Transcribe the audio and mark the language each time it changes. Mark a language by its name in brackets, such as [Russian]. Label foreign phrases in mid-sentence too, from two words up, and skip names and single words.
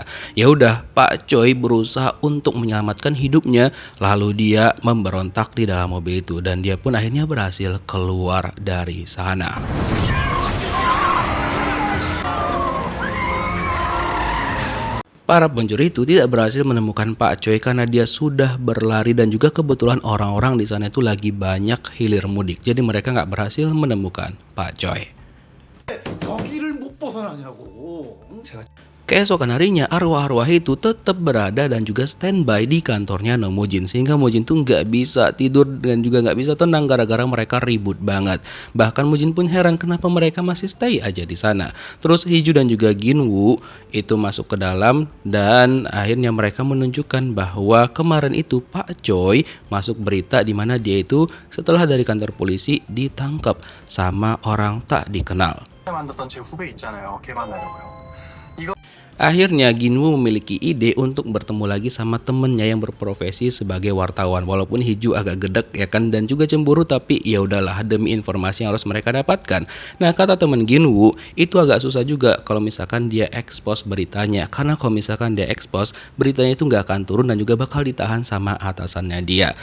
[Indonesian] Ya udah, Pak Choi berusaha untuk menyelamatkan hidupnya, lalu dia memberontak di dalam mobil itu dan dia pun akhirnya berhasil keluar dari sana. Para pencuri itu tidak berhasil menemukan Pak Choi karena dia sudah berlari dan juga kebetulan orang-orang di sana itu lagi banyak hilir mudik. Jadi mereka nggak berhasil menemukan Pak Choi. [Korean] 여기를 못 벗어나냐고. [Indonesian] Keesokan harinya arwah-arwah itu tetap berada dan juga standby di kantornya No Mujin sehingga Mujin tuh nggak bisa tidur dan juga nggak bisa tenang gara-gara mereka ribut banget. Bahkan Mujin pun heran kenapa mereka masih stay aja di sana. Terus Hiju dan juga Ginwoo itu masuk ke dalam dan akhirnya mereka menunjukkan bahwa kemarin itu Pak Choi masuk berita di mana dia itu setelah dari kantor polisi ditangkap sama orang tak dikenal. [Korean] 만났던 제 후배 있잖아요. 걔 만나려고요. 이거 [Indonesian] Akhirnya Ginwoo memiliki ide untuk bertemu lagi sama temennya yang berprofesi sebagai wartawan. Walaupun Hiju agak gedek ya kan dan juga cemburu, tapi ya udahlah demi informasi yang harus mereka dapatkan. Nah kata temen Ginwoo itu agak susah juga kalau misalkan dia expose beritanya, karena kalau misalkan dia expose beritanya itu nggak akan turun dan juga bakal ditahan sama atasannya dia.